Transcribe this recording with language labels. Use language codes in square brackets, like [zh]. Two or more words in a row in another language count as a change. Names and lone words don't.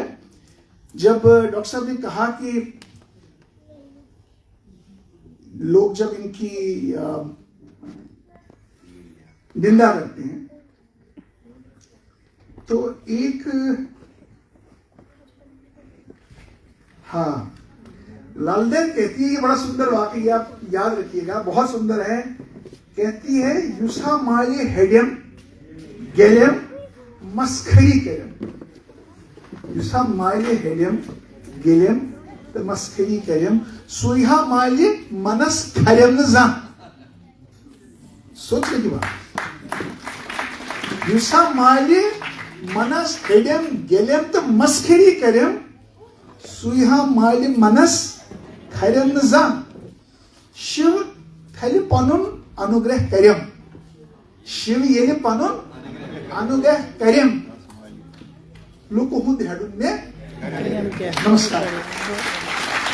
[hi] जब डॉक्टर साहब ने कहा कि लोग जब इनकी निंदा करते हैं तो एक ललदेद कहती है, ये बड़ा सुंदर वाक्य है, आप याद रखिएगा, बहुत सुंदर है। कहती है [ks] युसा माये हेडियम गेलियम मस्खरी करियम। युसा माये हेडियम गेलियम तो मस्खरी करियम सुहा माये मनस खरियम न जा। [hi] सोचने की बात। [ks] युसा माये मनस हेडियम गेलियम तो मस्खरी करियम सुहा माये मनस खरियम न जा। शिव थैली पनुन अनुग्रह करियम। शिव ये पनुन अनुग्रह करियम। [hi] लोग को नमस्कार।